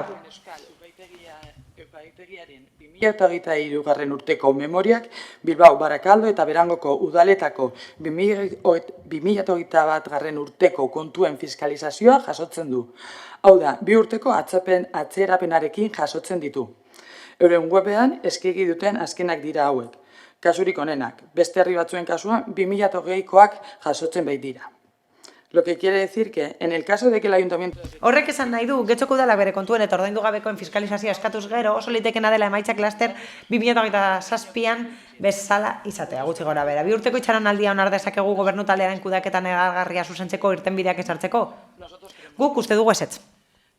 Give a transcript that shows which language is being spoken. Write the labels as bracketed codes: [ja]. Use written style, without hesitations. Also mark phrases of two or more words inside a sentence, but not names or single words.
[eu] Epaitegiaren 2023 urteko memoriak Bilbao, Barakaldo eta Berangoko udaletako 2021 urteko kontuen fiskalizazioa jasotzen du. Hau da, 2 urteko atzerapenarekin jasotzen ditu. Euren webean eskegi duten azkenak dira hauek. Kasurik onenak, beste herri batzuen kasuan 2020koak jasotzen baitira. [es] Lo que quiere decir que, en el caso de que el ayuntamiento... [eu] Horrek esan nahi du, Getxoko udalak bere kontuen eta ordaindu gabekoen fiskalizazioa eskatuz gero, oso litekena dela emaitza klaster 2027an bezala izatea, gutxi gora bera. 2 urteko itxaronaldia onar dezakegu gobernu taldearen kudeaketan negargarria zuzentzeko irtenbideak ezartzeko? Guk uste dugu ezetz.